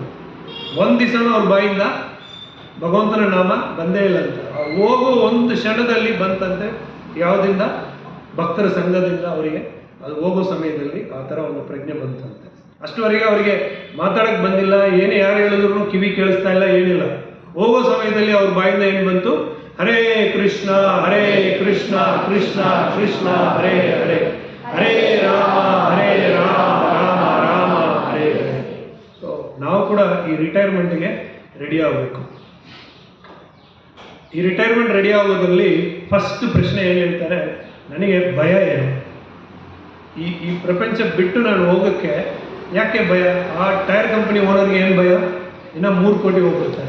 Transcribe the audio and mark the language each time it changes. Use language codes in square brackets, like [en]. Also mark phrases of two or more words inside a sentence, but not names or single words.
[kn] ಒಂದು ದಿವಸನೂ ಅವ್ರ ಬಾಯಿಂದ ಭಗವಂತನ ನಾಮ ಬಂದೇ ಇಲ್ಲ ಅಂತ. ಹೋಗೋ ಒಂದು ಕ್ಷಣದಲ್ಲಿ ಬಂತಂತೆ. ಯಾವುದಿಂದ? ಭಕ್ತರ ಸಂಘದಿಂದ ಅವರಿಗೆ ಅದು ಹೋಗೋ ಸಮಯದಲ್ಲಿ ಆ ಥರ ಒಂದು ಪ್ರಜ್ಞೆ ಬಂತಂತೆ. ಅಷ್ಟುವರೆಗೆ ಅವರಿಗೆ ಮಾತಾಡಕ್ಕೆ ಬಂದಿಲ್ಲ, ಏನೇ ಯಾರು ಹೇಳಿದ್ರು ಕಿವಿ ಕೇಳಿಸ್ತಾ ಇಲ್ಲ, ಏನಿಲ್ಲ. ಹೋಗೋ ಸಮಯದಲ್ಲಿ ಅವ್ರ ಬಾಯಿಂದ ಏನು ಬಂತು? [sa] ಹರೇ ಕೃಷ್ಣ ಕೃಷ್ಣ ಕೃಷ್ಣ ಹರೇ ಹರೇ, ಹರೇ ರಾಮ ರಾಮ ರಾಮ ಹರೇ ಹರೇ. [kn] ಸೊ ನಾವು ಕೂಡ ಈ ರಿಟೈರ್ಮೆಂಟ್ಗೆ ರೆಡಿ ಆಗಬೇಕು. ಈ ರಿಟೈರ್ಮೆಂಟ್ ರೆಡಿ ಆಗೋದ್ರಲ್ಲಿ ಫಸ್ಟ್ ಪ್ರಶ್ನೆ ಏನು ಹೇಳ್ತಾರೆ, ನನಗೆ ಭಯ ಏನು? ಈ ಪ್ರಪಂಚ ಬಿಟ್ಟು ನಾನು ಹೋಗೋಕ್ಕೆ ಯಾಕೆ ಭಯ? ಆ [en] tyre company ownerಗೆ [kn] ಏನು ಭಯ? ಇನ್ನೂ 3 ಕೋಟಿ ಹೋಗ್ಬಿಡ್ತಾರೆ.